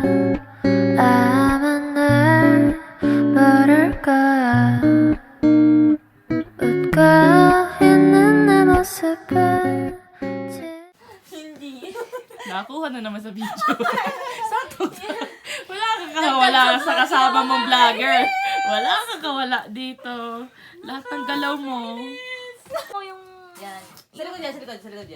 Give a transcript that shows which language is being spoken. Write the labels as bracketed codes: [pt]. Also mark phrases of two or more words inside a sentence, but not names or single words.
[ko] 아마 날 부를 거야. 웃고 있는 내 모습을 [tl] Hindi. Nakakuha na naman sa video. Santos. Wala kang kawala sa kasama mong vlogger. Wala kang kawala dito. Lahat ng galaw mo. Ako yung... Yan. Sa likod yan, sa likod, sa likod yan.